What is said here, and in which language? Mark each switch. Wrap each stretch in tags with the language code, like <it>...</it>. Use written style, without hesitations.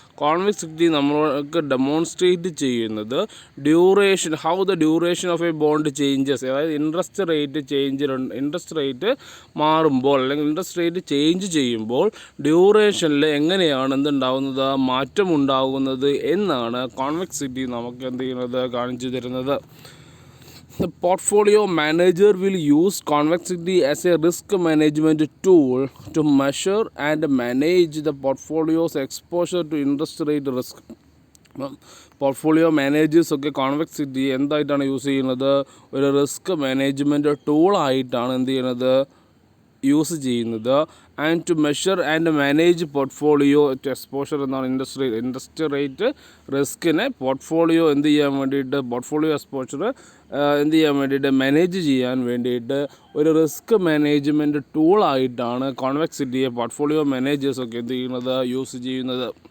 <ml>Convexity നമ്മൾക്ക് demonstrate ചെയ്യുന്നത് duration,</ml> <en>how the duration of a bond changes,</en> <ml>അതായത് interest rate മാറുമ്പോൾ അല്ലെങ്കിൽ ഇൻട്രസ്റ്റ് റേറ്റ് ചേഞ്ച് ചെയ്യുമ്പോൾ ഡ്യൂറേഷനിൽ എങ്ങനെയാണ് എന്തുണ്ടാകുന്നത്, മാറ്റമുണ്ടാകുന്നത് എന്നാണ് കോൺവെക്സിറ്റി നമുക്ക് എന്ത് ചെയ്യുന്നത്, കാണിച്ചു തരുന്നത്.</ml> <en>The portfolio manager will use convexity as a risk management tool to measure and manage the portfolio's exposure to interest rate risk.</en> <ml>Portfolio മാനേജേഴ്സൊക്കെ convexity എന്തായിട്ടാണ് use ചെയ്യുന്നത്, ഒരു റിസ്ക് മാനേജ്മെൻറ്റ് ടൂളായിട്ടാണ് എന്ത് ചെയ്യുന്നത്, യൂസ് ചെയ്യുന്നത്.</ml> <en>and to measure and manage portfolio exposure</en> <ml>എന്നാണ് interest rate റിസ്കിനെ portfolio എന്ത് ചെയ്യാൻ വേണ്ടിയിട്ട്, portfolio exposure എന്ത് ചെയ്യാൻ വേണ്ടിയിട്ട്, മാനേജ് ചെയ്യാൻ വേണ്ടിയിട്ട് ഒരു റിസ്ക് മാനേജ്മെൻറ്റ് ടൂളായിട്ടാണ് കോൺവെക്സിറ്റിയെ പോർട്ട്ഫോളിയോ മാനേജേഴ്സൊക്കെ എന്ത് ചെയ്യുന്നത്, യൂസ് ചെയ്യുന്നത്.</ml>